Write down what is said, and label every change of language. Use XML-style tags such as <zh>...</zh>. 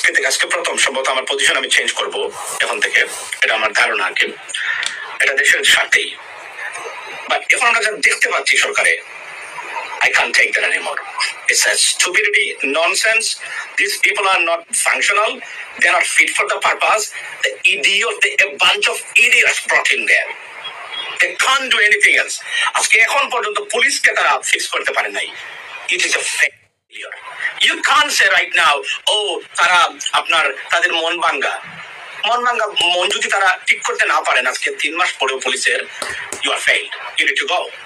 <bn>আজকে প্রথম সম্ভবত আমার পজিশন আমি চেঞ্জ করব এখন থেকে, এটা আমার ধারণা আর কি, এটা দেশের স্বার্থেই। বাট এখন আমরা যা দেখতে পাচ্ছি সরকারে,</bn> <en>I can't take that anymore. It's a stupidity, nonsense. These people are not functional. They're not fit for the purpose. The idiot, a bunch of idiots brought in there. They can't do anything else.</en> <bn>আজকে এখন পর্যন্ত পুলিশকে তারা fix করতে পারে নাই।</bn> <en>It is a failure. You can't say right now, oh,</en> <bn>তারা তাদের মন ভাঙ্গা মন যদি তারা ঠিক করতে না পারেন আজকে 3 মাস পরেও পুলিশের,</bn> <en>you are failed. You need to go.</en>